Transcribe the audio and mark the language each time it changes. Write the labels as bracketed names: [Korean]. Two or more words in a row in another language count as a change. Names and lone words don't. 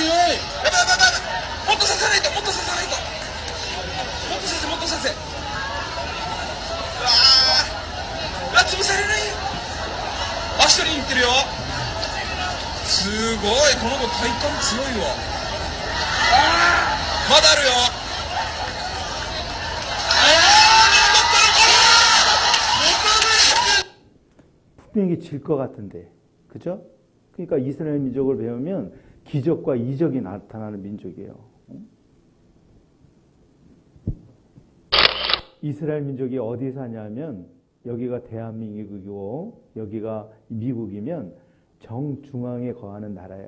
[Japanese] やばいやばいやばい。もっとさせないと、もっとさせないと。もっとさせ、もっとさせ。うわー、潰されないよ。足取りに行ってるよ。すごい、この子体幹強いわ。まだあるよ。 [Korean] 분명히 질 것 같은데, 그죠? 그러니까 이스라엘 민족을 배우면 기적과 이적이 나타나는 민족이에요. 이스라엘 민족이 어디 사냐면 여기가 대한민국이고 여기가 미국이면 정중앙에 거하는 나라예요.